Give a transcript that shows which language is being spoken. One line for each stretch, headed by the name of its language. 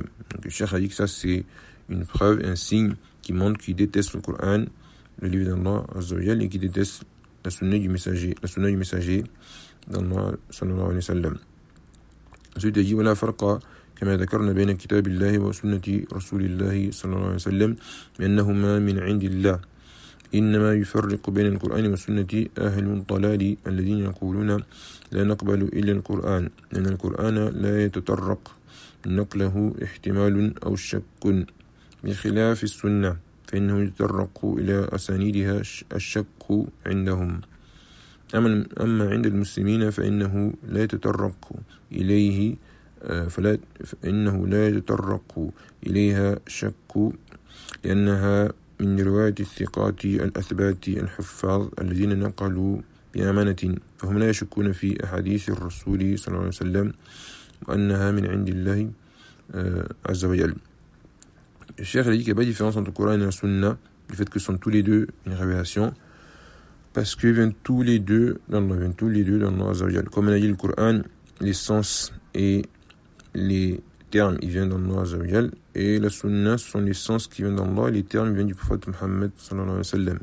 French: Donc, le Cheikh a dit que ça, c'est une preuve, un signe qui montre qu'ils détestent le Coran, le livre d'Allah, Azzawajal, et qu'ils détestent la sunna du messager, d'Allah, sallallahu alayhi wa sallam. Ensuite, il dit, voilà, farqa.
Arabic: كما ذكرنا بين كتاب الله وسنة رسول الله صلى الله عليه وسلم بأنهما من عند الله إنما يفرق بين القرآن والسنة أهل الضلال الذين يقولون لا نقبل إلا القرآن لأن القرآن لا يتطرق نقله احتمال أو شك بخلاف السنة فإنه يتطرق إلى أسانيدها الشك عندهم أما عند المسلمين فإنه لا يتطرق إليه فإنه لا يتطرق إليها شك لأنها من رواية الثقات الأثبات الحفاظ الذين نقلوا بأمانة فهم لا يشكون في أحاديث الرسول صلى الله عليه وسلم وأنها من عند الله عز وجل.
French: الشيخ a dit qu'il n'y a pas de différence entre le Coran et la Sunna, le fait que ce sont tous les deux une révélation, parce qu'ils viennent tous les deux d'Allah, عز وجل. Comme on a dit, le Coran, l'essence est les termes, ils viennent d'Allah Azza wa Jal, et la sunna, ce sont les sens qui viennent d'Allah, et les termes viennent du prophète Muhammad sallallahu alayhi wa sallam.